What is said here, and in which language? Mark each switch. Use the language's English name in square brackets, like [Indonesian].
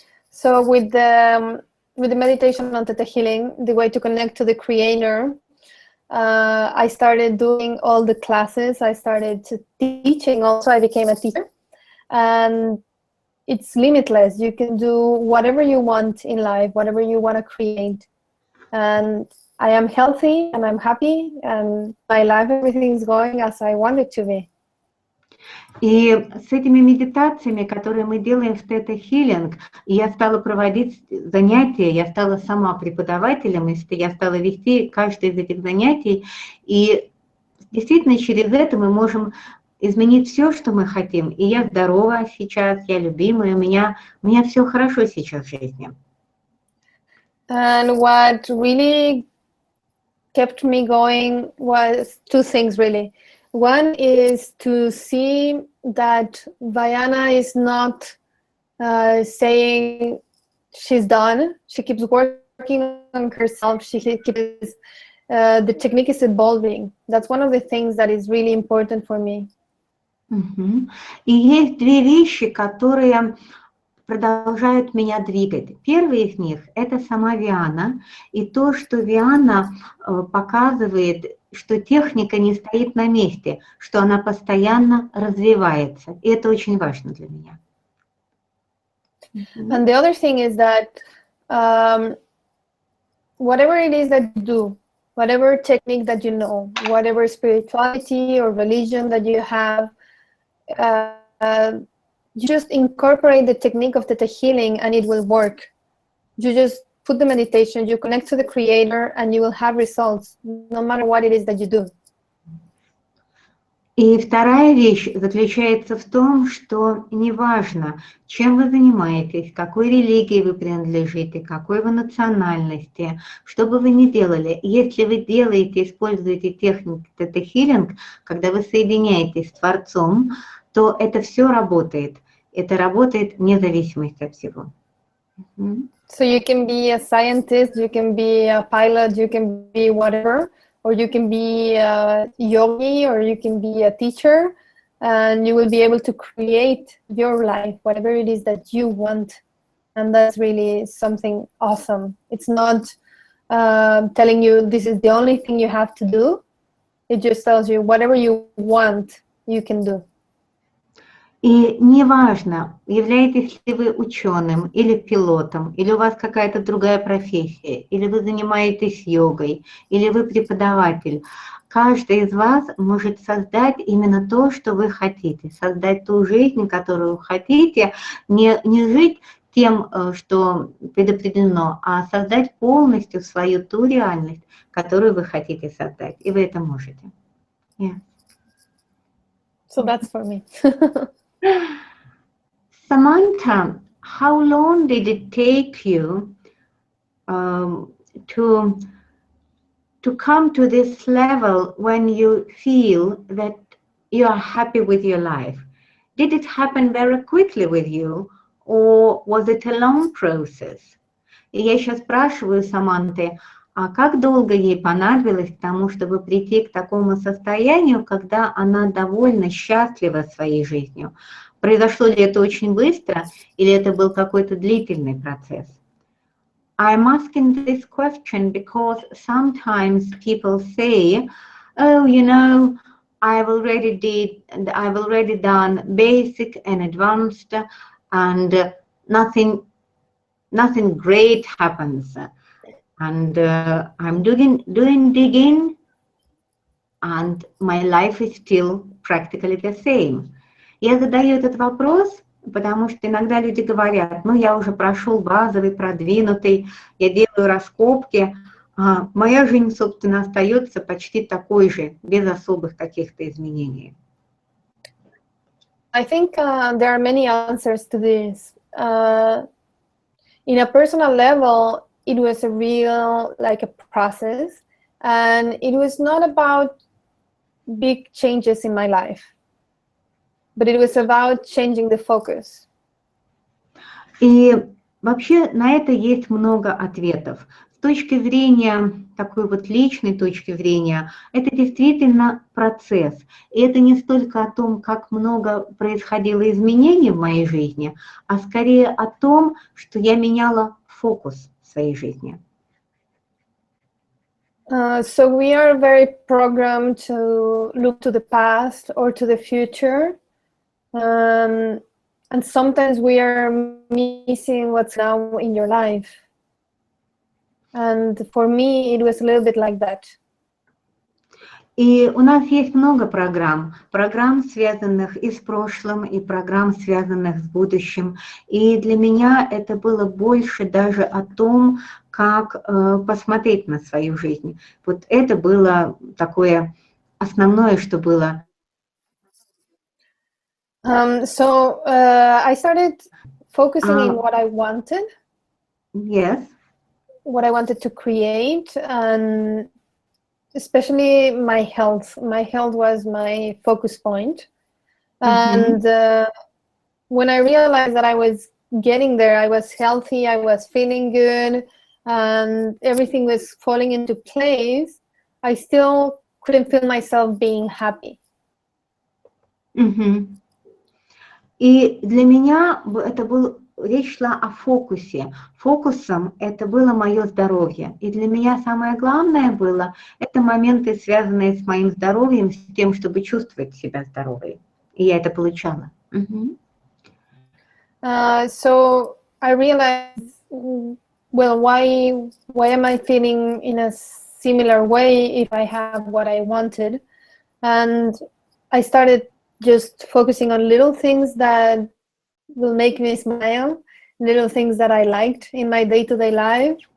[English] So with the meditation on theta healing, the way to connect to the creator, I started doing all the classes. I started teaching also. I became a teacher. And it's limitless. You can do whatever you want in life, whatever you want to create. And I am healthy and I'm happy, and my life, everything is going as I want it to be. [Russian] И с этими медитациями, которые мы делаем в тета-хилинг, я стала проводить занятия, я стала сама преподавателем, и я стала вести каждое из этих занятий. И действительно через это мы можем изменить все, что мы хотим. И я здорова сейчас, я любимая, у меня все хорошо сейчас в жизни. [English] And what really kept me going was 2 things, really. One is to see that Vayana is not saying she's done. She keeps working on herself. She keeps, the technique is evolving. That's one of the things that is really important for me. [Russian] И есть 2 вещи, которые продолжают меня двигать. Первый из них – это сама Виана, и то, что Виана показывает, что техника не стоит на месте, что она постоянно развивается. И это очень важно для меня. [English] And the other thing is that whatever it is that you do, whatever technique that you know, whatever spirituality or religion that you have, you just incorporate the technique of theta healing and it will work. You just put the meditation, you connect to the creator, and you will have results no matter what it is that you do. [Russian] И И вторая вещь заключается в том, что неважно, чем вы занимаетесь, какой религии вы принадлежите, какой вы национальности, что бы вы ни делали, если вы делаете, используете технику тетахилинг, когда вы соединяетесь с Творцом, то это все работает. Это работает вне зависимости от всего. [English] So you can be a scientist, you can be a pilot, you can be whatever, or you can be a yogi, or you can be a teacher, and you will be able to create your life, whatever it is that you want. And that's really something awesome. It's not telling you this is the only thing you have to do. It just tells you whatever you want, you can do. [Russian] И неважно, являетесь ли вы ученым или пилотом, или у вас какая-то другая профессия, или вы занимаетесь йогой, или вы преподаватель, каждый из вас может создать именно то, что вы хотите, создать ту жизнь, которую вы хотите, не жить тем, что предопределено, а создать полностью свою ту реальность, которую вы хотите создать. И вы это можете. Yeah. [English] So that's for me. Samantha, how long did it take you to come to this level when you feel that you are happy with your life? Did it happen very quickly with you, or was it a long process? [Russian] И я сейчас спрашиваю Саманты, а как долго ей понадобилось к тому, чтобы прийти к такому состоянию, когда она довольно счастлива своей жизнью? Произошло ли это очень быстро, или это был какой-то длительный процесс? [English] I'm asking this question because sometimes people say, oh, you know, I've already done basic and advanced, and nothing great happens. And I'm doing digging, and my life is still practically the same. [Russian] Я задаю этот вопрос, потому что иногда люди говорят, ну, я уже прошел базовый, продвинутый, я делаю раскопки, а моя жизнь, собственно, остается почти такой же, без особых каких-то изменений. [English] I think there are many answers to this. In a personal level, it was a real, like a process, and it was not about big changes in my life, but it was about changing the focus. [Russian] И вообще на это есть много ответов. С точки зрения, такой вот личной точки зрения, это действительно процесс. И это не столько о том, как много происходило изменений в моей жизни, а скорее о том, что я меняла фокус в своей жизни. [English] So we are very programmed to look to the past or to the future. And sometimes we are missing what's now in your life. And for me, it was a little bit like that. [Russian] И у нас есть много программ, связанных и с прошлым, и программ, связанных с будущим. И для меня это было больше даже о том, как посмотреть на свою жизнь. Вот это было такое основное, что было. [English] So I started focusing on what I wanted. Yes. What I wanted to create, and especially my health. My health was my focus point. And when I realized that I was getting there, I was healthy, I was feeling good, and everything was falling into place, I still couldn't feel myself being happy. [Russian] И для меня это был, речь шла о фокусе. Фокусом это было мое здоровье. И для меня самое главное было, это моменты, связанные с моим здоровьем, с тем, чтобы чувствовать себя здоровой. И я это получала. [English] So I realized, well, why am I feeling in a similar way if I have what I wanted? And I started just focusing on little things that will make me smile, little things that I liked in my day-to-day life.